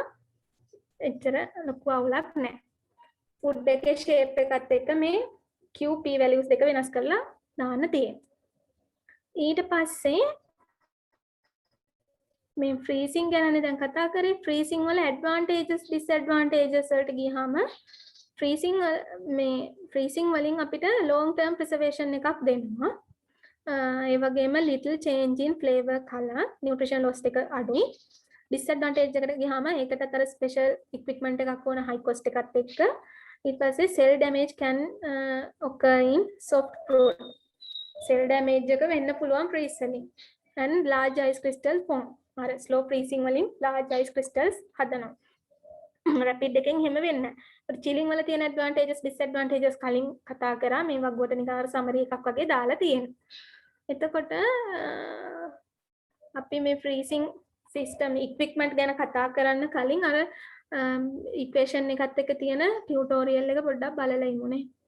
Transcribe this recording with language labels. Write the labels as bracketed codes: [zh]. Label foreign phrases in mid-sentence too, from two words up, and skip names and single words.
[si] එච්චර ලොකු අවුලක් නැහැ. ෆුඩ් එකේ shape එකත් එක්ක මේ [en] QP values [si] දෙක වෙනස් කරලා දාන්න තියෙනවා. ඊට පස්සේ මේ freezing ගැනනේ දැන් කතා කරේ. freezing වල [en] advantages disadvantages [si] වලට ගියාම freezing වලින් අපිට [en] long term preservation [si] එකක් දෙනවා. ඒ වගේම [en] little change in flavor, color, nutrition loss [si] එක අඩුයි. disadvantage එකට ගියාම ඒකට අතර [en] special equipment [si] එකක් ඕන [en] high cost [si] එකත් එක්ක. ඊට පස්සේ [en] cell damage can occur in soft crude. cell damage [si] එක වෙන්න පුළුවන් freeze වලින්. [en] and large ice crystal form. [si] අර [en] slow freezing [si] වලින් [en] large ice crystals [si] හදනවා. rapid එකෙන් හැම වෙන්නේ නැහැ. chilling වල තියෙන [en] advantages disadvantages [si] කලින් කතා කරා. මේ වගුවට නිකන් අර summary එකක් වගේ දාලා තියෙනවා. එතකොට අපි මේ [en] freezing system equipment [si] ගැන කතා කරන්න කලින් අර equation එකත් එක්ක තියෙන tutorial එක පොඩ්ඩක් බලලා ඉමුනේ.